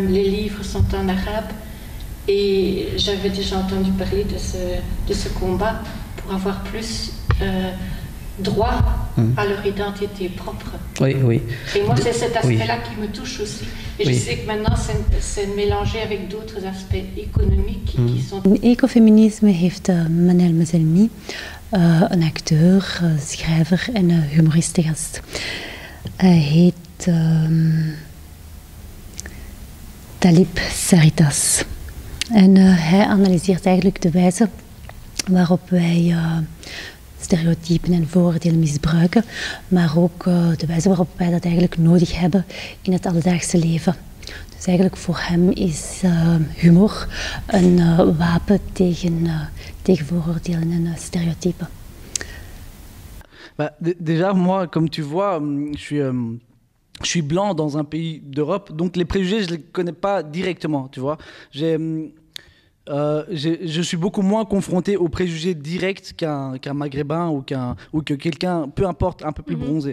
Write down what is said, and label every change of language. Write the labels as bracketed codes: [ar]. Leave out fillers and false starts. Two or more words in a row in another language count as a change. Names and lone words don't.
[fr] Les livres sont en arabe. Et j'avais déjà entendu parler de ce combat pour avoir plus droit à leur identité propre. Oui, oui. Et moi, c'est cet aspect-là qui me touche aussi. Et je sais que maintenant, c'est mélangé avec d'autres aspects économiques qui sont... [nl] Ecofeminisme heeft Manel Mazelmi, een acteur, schrijver en humorist te gast. Hij heet Talib Saritas. En hij analyseert eigenlijk de wijze waarop wij stereotypen en vooroordelen misbruiken, maar ook de wijze waarop wij dat eigenlijk nodig hebben in het alledaagse leven. Dus eigenlijk voor hem is humor een wapen tegen vooroordelen en stereotypen. [fr] Bah, déjà, moi, comme tu vois, je suis blanc dans un pays d'Europe, donc les préjugés, je ne les connais pas directement, tu vois. Je suis beaucoup moins confronté aux préjugés directs qu'un maghrébin ou que quelqu'un, peu importe, un peu plus bronzé.